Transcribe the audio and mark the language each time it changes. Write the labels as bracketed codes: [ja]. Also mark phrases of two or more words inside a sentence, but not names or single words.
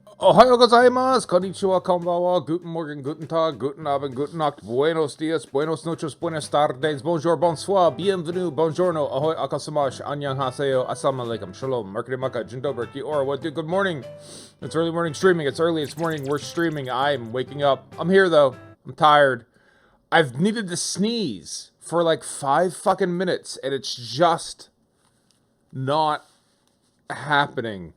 [ja] おはようございます、こんにちは、こんばんは, [de] guten morgen, guten tag, guten abend, guten nacht, [es] buenos dias, buenos noches, buenas tardes, [fr] bonjour, bonsoir, bienvenue, buongiorno, ahoy, akasamash, annyeonghaseyo, [ar] السلام عليكم, [fr] shalom, merkuri maka, jindober, kiora, [en] what do, good morning. It's early morning streaming, it's early, it's morning, we're streaming, I'm waking up. I'm here though, I'm tired. I've needed to sneeze for like 5 fucking minutes, and it's just not happening.